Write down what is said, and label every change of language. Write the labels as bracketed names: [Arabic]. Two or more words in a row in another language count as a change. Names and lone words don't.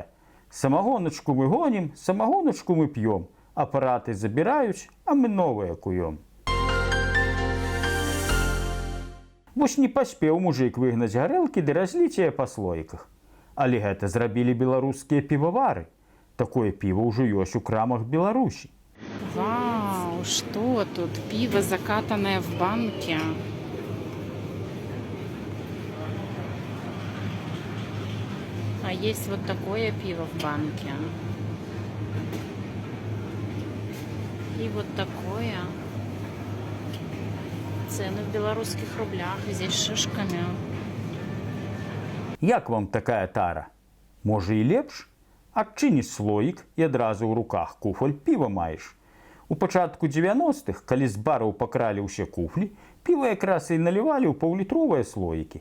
[Belarusian] Самагоначку мы гонім, самагоначку мы п'ём, апараты забіраюць, а мы новыя куём. Вось не паспеў мужик выгнаць гарэлкі ды разліць яе па слоіках. Але гэта зрабілі беларускія півавары. Такое піва ўжо ёсць у крамах Беларусі. [Russian] Вау, что тут? Пиво, закатанное в банке. А есть вот такое пиво в банке. И вот такое. Цены в белорусских рублях. Здесь шишками. [Belarusian] Як вам такая тара? Можа і лепш? Адчыніш слоік і адразу ў руках куфаль піва маеш. У пачатку 90-х, калі з бараў пакралі ўсе куфлі, піва якраз і налівалі ў паўлітровыя слоікі.